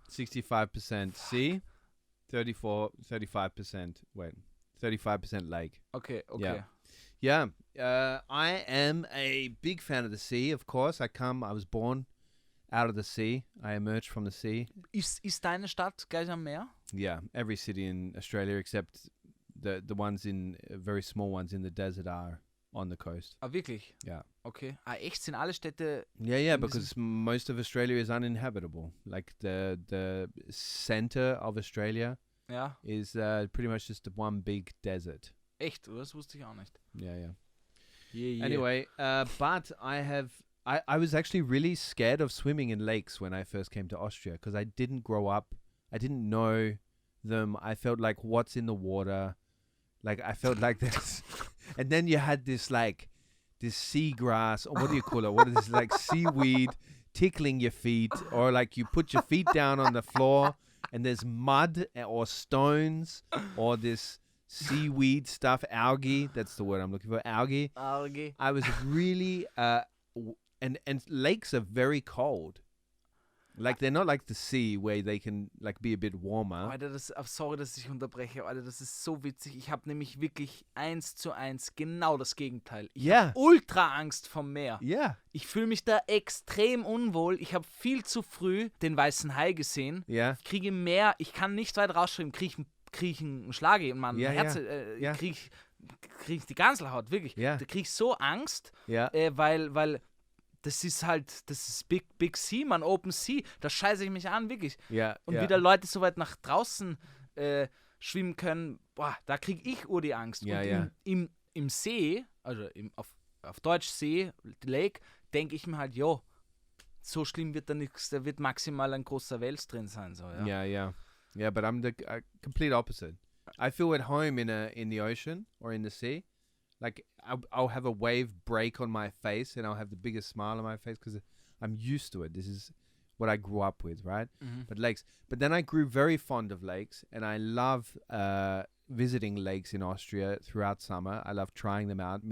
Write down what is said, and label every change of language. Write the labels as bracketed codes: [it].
[en] 65% sea, 35% lake. Okay. Yeah. I am a big fan of the sea, of course. I was born out of the sea. I emerged from the sea. [de] Ist deine Stadt gleich am Meer? [en] Yeah, every city in Australia except the ones very small ones in the desert are on the coast. [de] Ah, wirklich? [en] Yeah. [de] Okay. Ah, echt? Sind alle Städte... [en] Yeah, in because most of Australia is uninhabitable. Like the center of Australia [de] Ja, [en] is pretty much just one big desert. [de] echt? Das wusste ich auch nicht. [en] Yeah. Yeah. Anyway, but I was actually really scared of swimming in lakes when I first came to Austria because I didn't grow up. I didn't know them. I felt like, what's in the water? Like, I felt like this. And then you had this seagrass, or what do you call it? What is this, like seaweed tickling your feet, or like you put your feet down on the floor and there's mud or stones or this seaweed stuff, algae. That's the word I'm looking for, algae. Algae. I was really, and lakes are very cold. Like, they're not like the sea where they can like be a bit warmer. [de] Alter, sorry, dass ich unterbreche, Alter, das ist so witzig. Ich habe nämlich wirklich 1:1 genau das Gegenteil. Ich Ja. habe ultra Angst vom Meer. [en] Yeah. [de] Ich fühle mich da extrem unwohl. Ich habe viel zu früh den weißen Hai gesehen. [en] Yeah. [de] Ich kriege mehr, ich kann nicht weit rausschreiben, kriege ich einen Schlag in mein Ja, Herz, ja. kriege ich die Ganselhaut, wirklich. Ja. Da kriege ich so Angst, [en] Yeah. [de] weil das ist [en] Big Sea, man, Open Sea. [de] Da scheiße ich mich an, wirklich. [en] Yeah. [de] Und [en] yeah. [de] wieder Leute so weit nach draußen schwimmen können, boah, da kriege ich die Angst. Ja, und ja. Im See, also auf Deutsch See, Lake, denke ich mir halt, jo, so schlimm wird da nichts, da wird maximal ein großer Wels drin sein. So, ja. [en] Yeah, but I'm the complete opposite. I feel at home in the ocean or in the sea. Like, I'll have a wave break on my face and I'll have the biggest smile on my face because I'm used to it. This is what I grew up with, right? Mhm. But then I grew very fond of lakes, and I love visiting lakes in Austria throughout summer. I love trying them out.